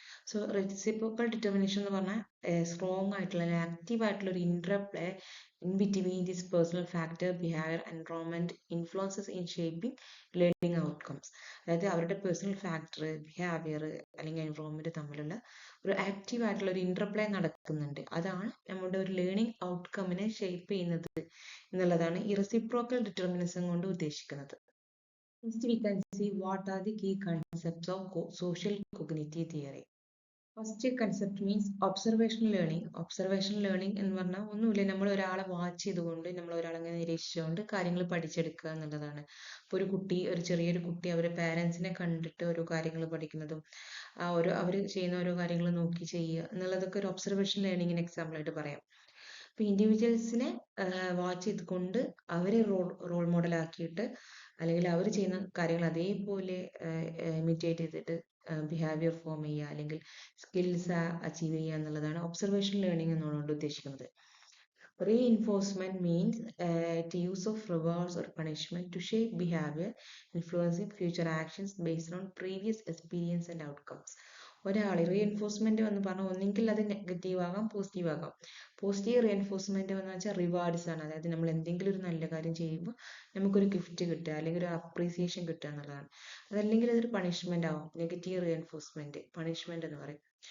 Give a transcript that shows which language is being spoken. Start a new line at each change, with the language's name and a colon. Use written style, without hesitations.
English: so reciprocal determination
Malayalam: എന്ന് പറഞ്ഞാൽ strong ആയിട്ടുള്ള ആക്റ്റീവ് ആയിട്ടുള്ള ഒരു interplay
English: In between this personal factor, behaviour, environment influences in shaping learning outcomes.
Malayalam: അതായത് അവരുടെ പേഴ്സണൽ ഫാക്ടർ, ബിഹേവിയർ അല്ലെങ്കിൽ എൻവറോൺമെന്റ് തമ്മിലുള്ള ഒരു ആക്റ്റീവ് ആയിട്ടുള്ള ഒരു ഇന്റർപ്ലേ നടക്കുന്നുണ്ട്. അതാണ് നമ്മുടെ ഒരു ലേണിംഗ് ഔട്ട്കമ്മിനെ ഷേപ്പ് ചെയ്യുന്നത് എന്നുള്ളതാണ് ഈ റെസിപ്രോക്കൽ ഡിറ്റർമിനിസം കൊണ്ട് ഉദ്ദേശിക്കുന്നത്.
English: Next we can see what are the key concepts of social cognitive theory. First concept means observational learning.
Malayalam: Observational learning എന്ന് പറഞ്ഞാൽ ഒന്നുമില്ല, നമ്മൾ ഒരാളെ വാച്ച് ചെയ്തുകൊണ്ട്, നമ്മൾ ഒരാളെ നിരീക്ഷിച്ചുകൊണ്ട് കാര്യങ്ങൾ പഠിച്ചെടുക്കുക എന്നുള്ളതാണ്. ഇപ്പോൾ ഒരു കുട്ടി, ഒരു ചെറിയൊരു കുട്ടി അവരുടെ പാരൻസിനെ കണ്ടിട്ട് ഓരോ കാര്യങ്ങൾ പഠിക്കുന്നതും അവർ ചെയ്യുന്ന ഓരോ കാര്യങ്ങൾ നോക്കി ചെയ്യുക എന്നുള്ളതൊക്കെ ഒരു ഒബ്സർവേഷൻ ലേണിങ്ങിന് എക്സാമ്പിൾ ആയിട്ട് പറയാം. അപ്പോൾ ഇൻഡിവിജ്വൽസിനെ വാച്ച് ചെയ്തുകൊണ്ട് അവരെ റോൾ മോഡൽ ആക്കിയിട്ട് അല്ലെങ്കിൽ അവർ ചെയ്യുന്ന കാര്യങ്ങൾ അതേപോലെ ഇമിറ്റേറ്റ് ചെയ്തിട്ട് ബിഹേവിയർ ഫോം ചെയ്യുക അല്ലെങ്കിൽ സ്കിൽസ് അച്ചീവ് ചെയ്യുക എന്നുള്ളതാണ് ഒബ്സർവേഷൻ ലേണിംഗ് എന്നുകൊണ്ട് ഉദ്ദേശിക്കുന്നത്.
English: Reinforcement means the use of rewards or punishment to shape behavior, influencing future actions based on previous experience and outcomes.
Malayalam: ഒരാൾ റീഎൻഫോഴ്സ്മെന്റ് എന്ന് പറഞ്ഞാൽ ഒന്നെങ്കിൽ അത് നെഗറ്റീവ് ആകാം, പോസിറ്റീവ് ആകാം. പോസിറ്റീവ് റീഎൻഫോഴ്സ്മെന്റ് എന്ന് വെച്ചാൽ റിവാർഡ്സ് ആണ്, അതായത് നമ്മൾ എന്തെങ്കിലും ഒരു നല്ല കാര്യം ചെയ്യുമ്പോൾ നമുക്കൊരു ഗിഫ്റ്റ് കിട്ടുക അല്ലെങ്കിൽ ഒരു അപ്രീസിയേഷൻ കിട്ടുക എന്നുള്ളതാണ്. അതല്ലെങ്കിൽ അതൊരു പണിഷ്മെന്റ് ആവും. നെഗറ്റീവ് റീഎൻഫോഴ്സ്മെന്റ്, പണിഷ്മെന്റ് എന്ന് പറയും.